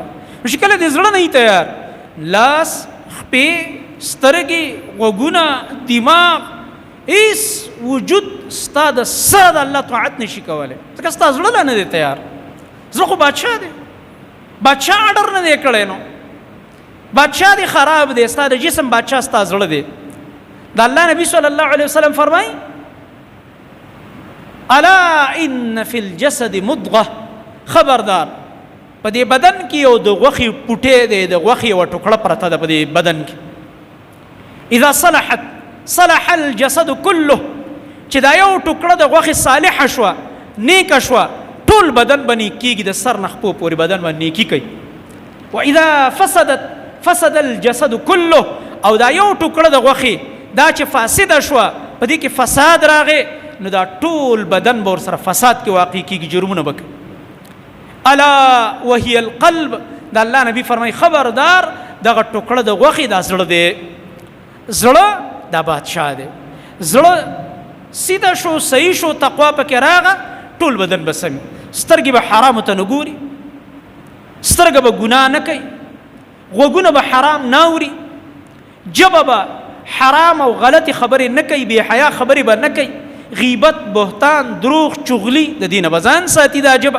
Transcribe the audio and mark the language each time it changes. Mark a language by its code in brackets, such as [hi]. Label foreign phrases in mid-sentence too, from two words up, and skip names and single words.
[ps] نو چې کله د زړه نه یې تیار، لاس، خپې، سترګې، غوږونه، دماغ، هیڅ وجود ستا د سره د الله طاعت نشي کولی، ځکه ستا زړه لا نه دی تیار. زړه خو بادشاه دی، بادشاه اډر نه دی کړی، نو بادشاه دی خراب دی، ستا د جسم بادشاه ستا زړه دی. د الله نبی [ar] صلی الله علیه وسلم [ps] فرمایي [ar] الا ان فی الجسد مضغه، [ps] خبردار په دې بدن کې یو د غوښې پوټی دی، د غوښې یوه ټوکړه پرته ده په دې بدن کې. [ar] اذا صلحت صلح الجسد كله، [ps] چې دا یو ټوکړه د غوښې صالحه شوه، نیکه شوه، ټول بدن به نیک کېږي، د سر نه خپو پورې بدن به نیکي کوي. [ar] واذا فسدت فسد الجسد كله، [ps] او دا یو ټوکړه د غوښې دا چې فاسده شوه، په دې کې فساد راغی، نو دا ټول بدن به ورسره فساد کې واقع کېږي، جرمونه به کوي. [ar] الا وهي القلب، [ps] د الله نبی فرمایي خبردار دغه ټوکړه د غوښې دا زړه دی. زړه دا بادشاه دی. زړه سیده شو، صحیح شو، تقوا پکې راغه، ټول بدن به سمي. سترګې به حرامو ته نه ګوري، سترګه به ګناه نه کوي، غوږونه به حرام نه اوري، ژبه به حرام او غلطي خبرې نه کوي، بې حیا خبرې به نه کوي، غیبت، بهتان، دروغ، چغلي د دې نه به ځان ساتي دا ژبه.